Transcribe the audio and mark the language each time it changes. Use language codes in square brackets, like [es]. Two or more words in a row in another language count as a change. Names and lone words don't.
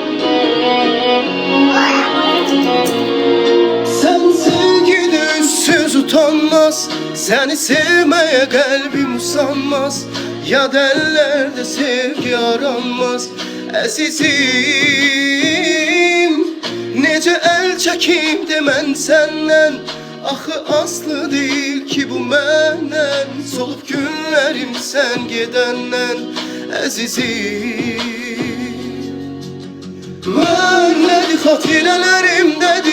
[tr] Sen Sevgili ünsüz utanmaz, seni sevmeye kalbim usanmaz. Yad ellerde sevgi aranmaz. [az] Əzizim, necə əl çəkim demən səndən. Axı aslı deyil ki bu məndən. Solub günlərim sən gedəndən. Əzizim, mənlədi xatirələrimdədir.